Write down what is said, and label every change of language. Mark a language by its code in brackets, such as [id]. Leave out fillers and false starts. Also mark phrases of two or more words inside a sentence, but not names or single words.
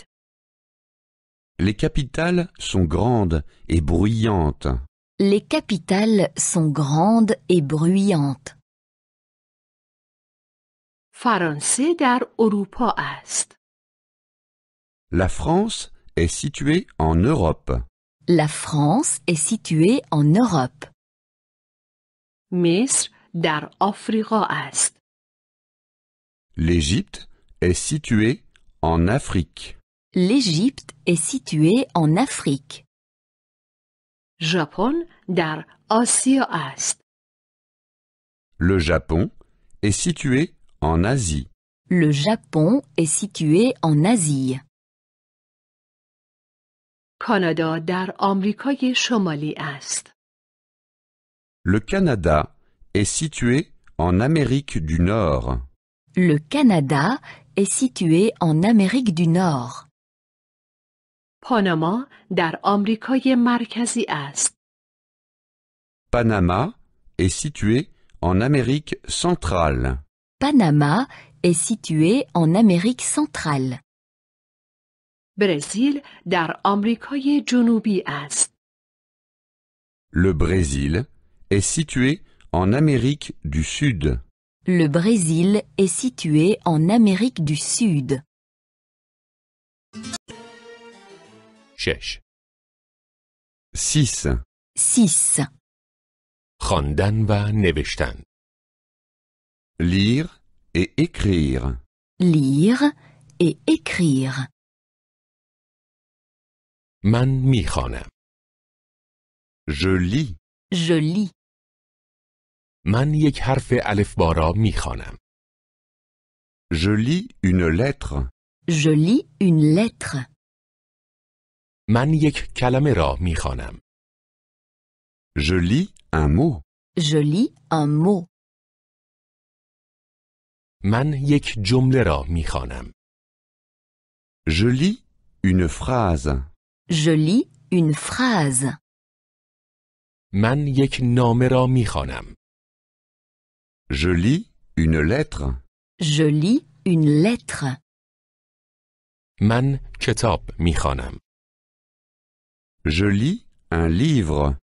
[fr] Les capitales sont grandes et bruyantes. Les capitales sont grandes et bruyantes. [fa] فرانسه در اروپا است. [fr] La France est située en Europe. La France est située en Europe. [fa] مصر در آفریقا است. [fr] L'Égypte est située en Afrique. L'Égypte est située en Afrique. [fa] ژاپن در آسیا است. [fr] Le Japon est situé en Asie. Le Japon est situé en Asie. [fa] کانادا در آمریکای شمالی است. [fr] Le Canada est situé en Amérique du Nord. Le Canada est situé en Amérique du Nord. [fa] پاناما در آمریکای مرکزی است. [fr] Panama est situé en Amérique centrale. Panama est situé en Amérique centrale. [fa] برزیل در آمریکای جنوبی است. [fr] Le Brésil est situé en Amérique du Sud. Le Brésil est situé en Amérique du Sud. 6. 6. 6. [fa] خواندن و نوشتن. [fr] Lire et écrire. Lire et écrire. [fa] من میخوانم. [fr] Je lis. Je lis. [fa] من یک حرف الفبا را میخوانم. [fr] Je lis une lettre. Je lis une lettre. [fa] من یک کلمه را میخوانم. [fr] Je lis un mot. Je lis un mot. [fa] من یک جمله را میخوانم. [fr] Je lis une phrase. Je lis une phrase. [fa] من یک نامه را میخوانم. [fr] Je lis une lettre. Je lis une lettre. [fa] من کتاب میخوانم. [fr] Je lis un livre.